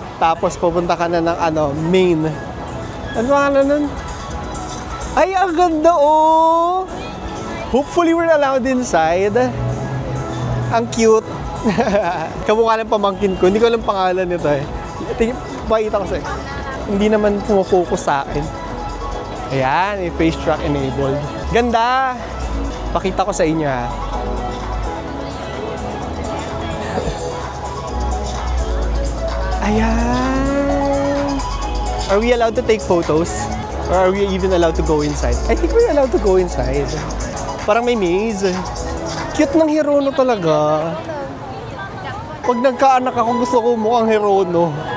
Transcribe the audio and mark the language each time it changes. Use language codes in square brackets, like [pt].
[tl] Tapos pupunta ka na ng main. Ano nga na nun? Ay, ang ganda, oh! [en] Hopefully we're allowed inside. [tl] Ang cute. Kamukha ng pamangkin ko. Hindi ko alam pangalan nito eh. Pakita ko sa'yo. Hindi naman pumafocus sa akin. Ayan, face track enabled. Ganda! Pakita ko sa inyo, ha. Ayan! [en] Are we allowed to take photos? Or are we even allowed to go inside? I think we're allowed to go inside. [tl] Parang may maze. Cute ng Hirono talaga. Pag nagkaanak ako, gusto ko mukhang Hirono.